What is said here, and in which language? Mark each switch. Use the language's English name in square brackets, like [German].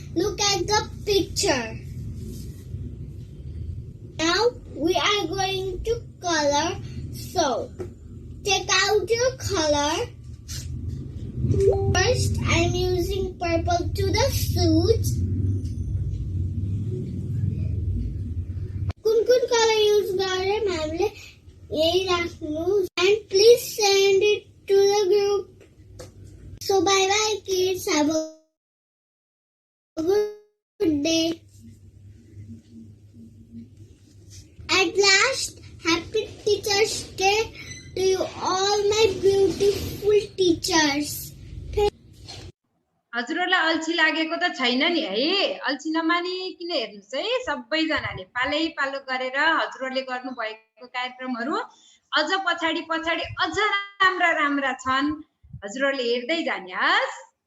[English] Look at the picture. Now we are going to color. So, take out your color. First, I'm using purple to the suit. [Nepali] कुन color use गरे मैमले यही राख्नु. [English] And please send it to the group. So bye bye kids. Have a good day. At last, happy Teachers Day to you all my beautiful teachers. [Nepali] हजुरहरूलाई अल्छी लागेको त छैन नि है. अल्छी नमानिकन हेर्नुस् है. सबैजनाले पालै पालो गरेर हजुरहरूले गर्नु भएको कार्यक्रमहरू अझ पछाडि पछाडि अझ राम्रा राम्रा छन्. हजुरहरूले हेर्दै जानुहोस्.